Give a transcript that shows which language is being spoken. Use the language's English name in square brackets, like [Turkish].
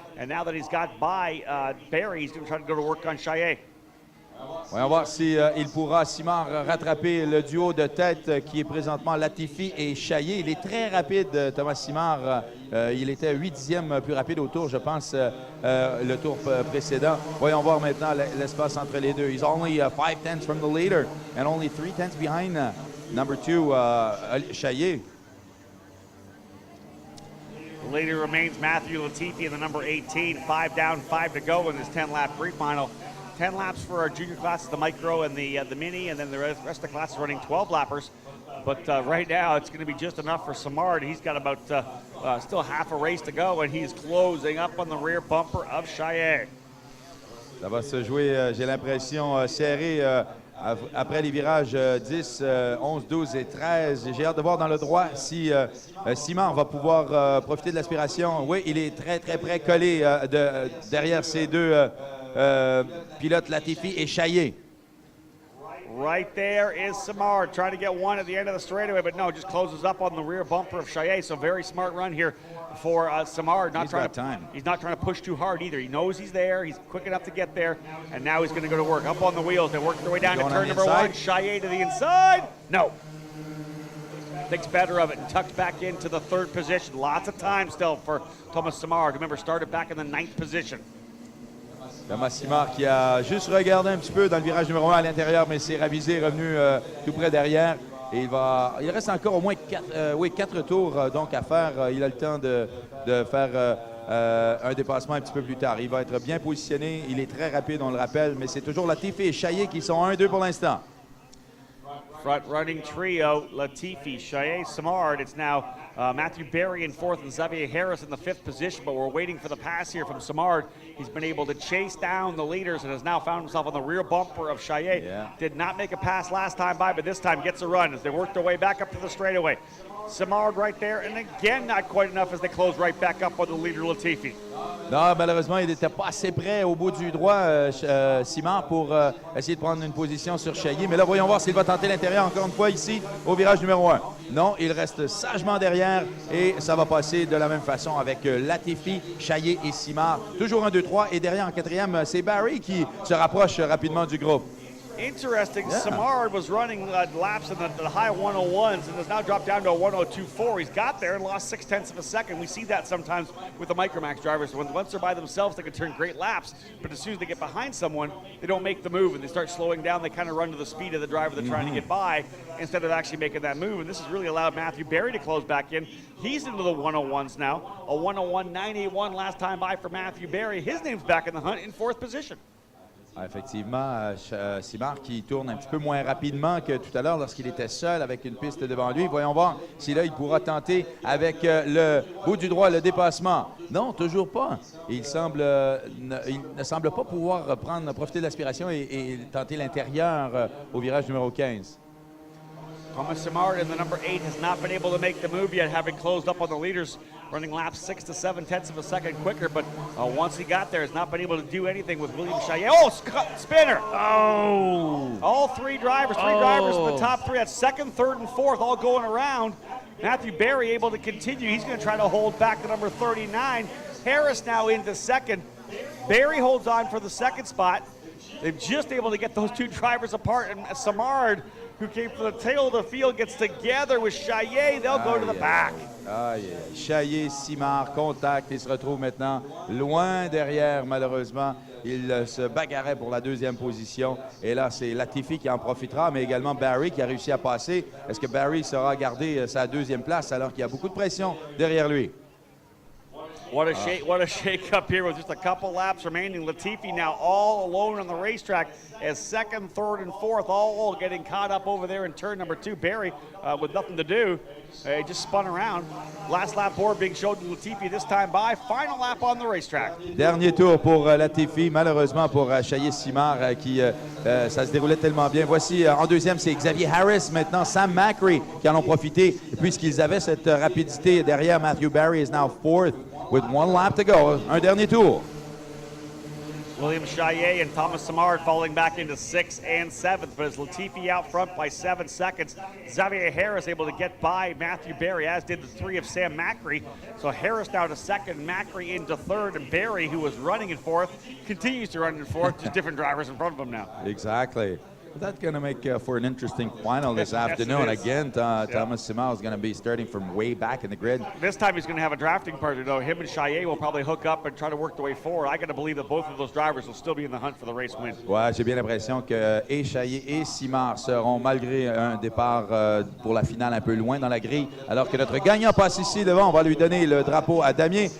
[English] And now that he's got by Barry, he's going to try to go to work on Chaillet. [French] Voyons voir si il pourra, Simard, rattraper le duo de tête qui est présentement Latifi et Chaillet. Il est très rapide, Thomas Simard. Il était 8e plus rapide au tour, je pense, le tour précédent. Voyons voir maintenant l'espace entre les deux. [English] He's only 0.5 from the leader and only 0.3 behind number 2, Chaillet. The leader remains Matthew Latifi in the number 18. 5 down, 5 to go in this 10-lap pre-final. 10 laps for our junior classes, the micro and the mini, and then the rest of the class is running 12 lappers. But right now, it's going to be just enough for Samard. He's got about still half a race to go, and he's closing up on the rear bumper of Chaillet. [French] Ça va se jouer, j'ai l'impression, serré après les virages 10, 11, 12 et 13. J'ai hâte de voir dans le droit si Simard va pouvoir profiter de l'aspiration. Oui, il est très, très près, collé derrière ces deux pilote Latifi et Chaillet. [English] Right there is Samard trying to get one at the end of the straightaway, but no, just closes up on the rear bumper of Chaillet. So very smart run here for Samard. He's not trying to push too hard either. He knows he's there. He's quick enough to get there, and now he's going to go to work. Up on the wheels. They work their way down to turn number 1. Chaillet to the inside. No. Takes better of it and tucks back into the 3rd position. Lots of time still for Thomas Samard. Remember, started back in the 9th position. [French] Thomas Simard qui a juste regardé un petit peu dans le virage numéro 1 à l'intérieur, mais s'est ravisé, revenu tout près derrière. Et il reste encore au moins 4 tours donc à faire. Il a le temps de faire un dépassement un petit peu plus tard. Il va être bien positionné. Il est très rapide, on le rappelle, mais c'est toujours Latifi et Chaillet qui sont 1-2 pour l'instant. [English] Front running trio, Latifi, Chaillet, Samard. It's now Matthew Barry in 4th and Xavier Harris in the 5th position, but we're waiting for the pass here from Samard. He's been able to chase down the leaders and has now found himself on the rear bumper of Chaillet. Yeah. Did not make a pass last time by, but this time gets a run as they work their way back up to the straightaway. Samard right there, and again not quite enough as they close right back up on the leader Latifi. [French] Non, malheureusement, il n'était pas assez près au bout du droit, Simard, pour essayer de prendre une position sur Chaillet. Mais là, voyons voir s'il va tenter l'intérieur encore une fois ici au virage numéro 1. Non, il reste sagement derrière et ça va passer de la même façon avec Latifi, Chaillet et Simard. Toujours 1, 2, 3 et derrière en 4e, c'est Barry qui se rapproche rapidement du groupe. [English] Interesting, yeah. Samard was running laps in the high 101s and has now dropped down to a 102.4. He's got there and lost 0.6 of a second. We see that sometimes with the Micro-MAX drivers. Once they're by themselves, they can turn great laps, but as soon as they get behind someone, they don't make the move and they start slowing down. They kind of run to the speed of the driver they're trying to get by instead of actually making that move. And this has really allowed Matthew Barry to close back in. He's into the 101s now. A 101.981 last time by for Matthew Barry. His name's back in the hunt in 4th position. [French] Effectivement, Simard qui tourne un petit peu moins rapidement que tout à l'heure lorsqu'il était seul avec une piste devant lui. Voyons voir si là, il pourra tenter avec le bout du droit le dépassement. Non, toujours pas. Il ne semble pas pouvoir profiter de l'aspiration et tenter l'intérieur au virage numéro 15. [English] Thomas Samard in the number 8 has not been able to make the move yet, having closed up on the leaders, running laps 6 to 7 of a second quicker. But once he got there, has not been able to do anything with William Chaillet. Oh, spinner! Oh! All three drivers in the top 3. That's 2nd, 3rd, and 4th, all going around. Matthew Barry able to continue. He's going to try to hold back the number 39. Harris now into 2nd. Barry holds on for the 2nd spot. They've just able to get those two drivers apart, and Samard who came from the tail of the field, gets together with Chaillet. They'll go to the back. Chaillet, Simard, contact. [French] Il se retrouve maintenant loin derrière, malheureusement. Il se bagarrait pour la deuxième position. Et là, c'est Latifi qui en profitera, mais également Barry qui a réussi à passer. Est-ce que Barry saura garder sa deuxième place alors qu'il y a beaucoup de pression derrière lui? [English] What a shake-up here with just a couple laps remaining. Latifi now all alone on the racetrack as second, third, and fourth all getting caught up over there in turn number 2. Barry with nothing to do. He just spun around. Last lap board being showed to Latifi this time by. Final lap on the racetrack. [French] Dernier tour pour Latifi, malheureusement pour Chaillet-Simard qui ça se déroulait tellement bien. Voici en deuxième, c'est Xavier Harris, maintenant Sam Macri qui en ont profité puisqu'ils avaient cette rapidité derrière. [English] Matthew Barry is now fourth with one lap to go. [French] Un dernier tour. [English] William Chaillet and Thomas Simard falling back into 6th and 7th, but as Latifi out front by 7 seconds, Xavier Harris able to get by Matthew Barry, as did the 3 of Sam Macri. So Harris now to 2nd, Macri into 3rd, and Barry, who was running in 4th, continues to run in 4th, just different drivers in front of him now. Exactly. That's going to make for an interesting final this afternoon. Again, Thomas Simard is going to be starting from way back in the grid. This time he's going to have a drafting partner, though. Him and Chaillet will probably hook up and try to work their way forward. I got to believe that both of those drivers will still be in the hunt for the race win. [French] Ouais, j'ai bien l'impression que et Chaillet et Simard seront, malgré un départ pour la finale un peu loin dans la grille, alors que notre gagnant passe ici devant. On va lui donner le drapeau à Damien.